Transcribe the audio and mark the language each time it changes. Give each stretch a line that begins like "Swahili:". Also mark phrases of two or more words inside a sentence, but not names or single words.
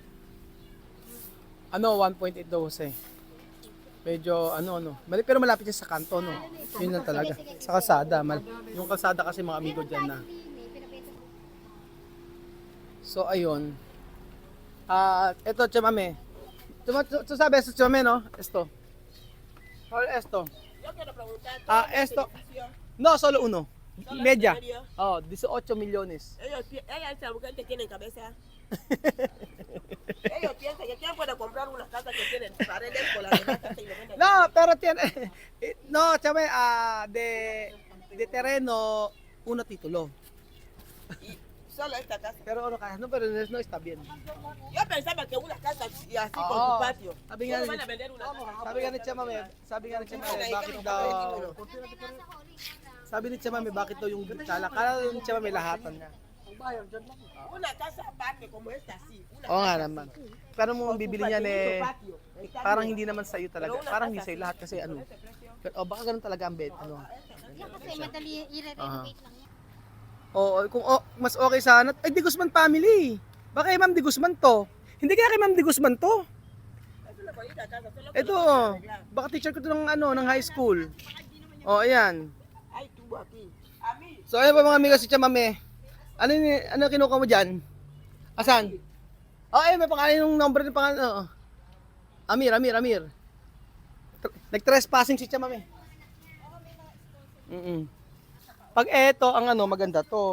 Filipino: 1.8 daw Jose. Medyo pero malapit siya sa kanto, no? Yun lang talaga. Sa kalsada. Yung kalsada kasi mga amigo dyan na. So ayun. Ito chamame.
Spanish: Tú sabes chamame, no? Esto. ¿Cuál es esto? Yo quiero preguntar. Esto. No, solo uno. Media. 18 millones. Ellos gente tienen cabeza. Ellos piensan que quién puede comprar una casa que tienen paredes con las demás casas y lo venden. No, pero tiene no, chame, de terreno uno título. Y solo esta casa. Pero pero no está bien. Yo pensaba que una casa así con
Filipino: Oo.
Spanish: su patio.
Filipino: Sabi nga
Spanish: ¿Cómo
Filipino: ni-
Spanish: van a vender una casa?
Filipino: Sabi nga ni Chamame, bakit daw sabi ni Chamame bakit daw yung bintana? Kala ni Chamame lahatan niya.
Spanish: Una casa aparte como esta así. Una
Filipino: Oo nga
Spanish: casa
Filipino: naman.
Spanish: así,
Filipino: Pero mo
Spanish: con su
Filipino: bibili niyan
Spanish: patio, patio. Está
Filipino: parang
Spanish: bien.
Filipino: hindi naman sa iyo talaga.
Spanish: Pero una
Filipino: Parang
Spanish: casa
Filipino: hindi sa iyo
Spanish: así,
Filipino: lahat kasi
Spanish: con ese precio.
Filipino: baka ganun talaga ang bed, Yan kasi madali i-renovate lang yan. Kung mas okay sana. Di Guzman family. Baka kay Ma'am Di Guzman to. Hindi kaya kay Ma'am Di Guzman to.
Spanish: Es una bonita casa, solo que
Filipino: Ito,
Spanish: lo pueden arreglar.
Filipino: baka teacher ko to ng high school. Ayan.
Spanish: Hay tubo aquí. A mí.
Filipino: So ayun pa mga amigo si Chamame. Ano kinuha mo diyan? Asan? Ayun may pangalan yung number ng pangalan. Amir. Nag-trespassing si Chamame. Pag eto ang maganda to.